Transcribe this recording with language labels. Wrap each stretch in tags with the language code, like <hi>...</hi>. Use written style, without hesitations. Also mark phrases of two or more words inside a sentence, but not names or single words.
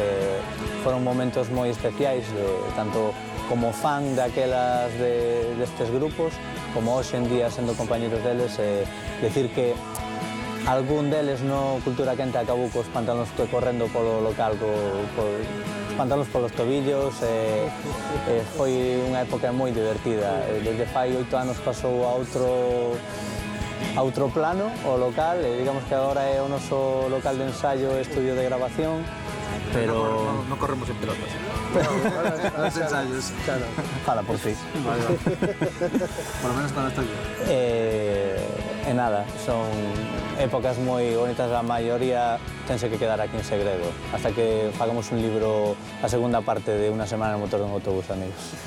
<gl>Foron momentos moi especiais, tanto como fan daquelas destes grupos, como hoxe en día sendo compañeros deles, decir que algún deles no Cultura Quente acabou cos pantalóns correndo polo local, pantalóns polos tobillos, foi unha época moi divertida. Desde fai 8 anos pasou a outro plano o local, digamos que agora é o noso local de ensaio e estudio de grabación, pero...</gl> <es>No corremos en pelotas. A los ensayos.</es> <gl>Claro. Fala por ti.</gl> <es>Por lo menos para estoy bien.</es> <gl>E nada, son épocas moi bonitas, a maioría tense que quedar aquí en segredo, hasta que fagamos un libro, a segunda parte de Una semana en el motor dun autobús, amigos.</gl>